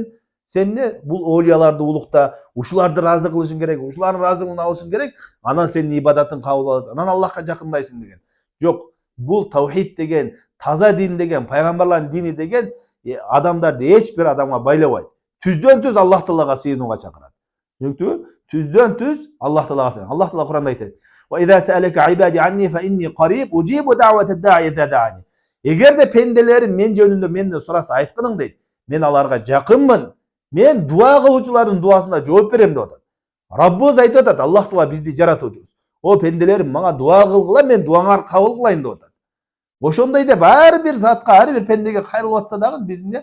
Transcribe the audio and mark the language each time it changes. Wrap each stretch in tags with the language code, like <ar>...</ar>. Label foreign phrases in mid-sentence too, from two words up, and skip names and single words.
<ky>Сен эмне бул оолияларды улукта, ушуларды ыраазы кылышың керек, ушулардын ыраазылыгын алышың керек, анан сенин ибадатың кабыл болот, анан Аллахка жакындайсың деген. Жок, бул таухид деген, таза дин деген, пайгамбарлардын дини деген адамдарды эч бир адамга байлабайт. Түздөн түз Аллах Таалага сыйынууга чакырат. Түшүнүктүбү? Түздөн түз Аллах Таалага сыйын. Аллах Таала Куранда айтат:</ky> <ar>"وإذا سألك عبادي عني فإني قريب أجيب دعوة الداع إذا دعان."</ar> <ky>Эгерде пенделерим мен жөнүндө менден сураса айткының дейт, мен аларга жакынмын. Мен дуа кылуучулардын дуасына жооп берем деп атат. Раббыбыз айтып атат, Аллах Таала бизди жаратуучубуз. О пенделерим, мага дуа кылгыла, мен дуаңарды кабыл кылайын деп атат. Ошондой деп ар бир затка, ар бир пендеге кайрылып атса дагы биз эмне?</ky>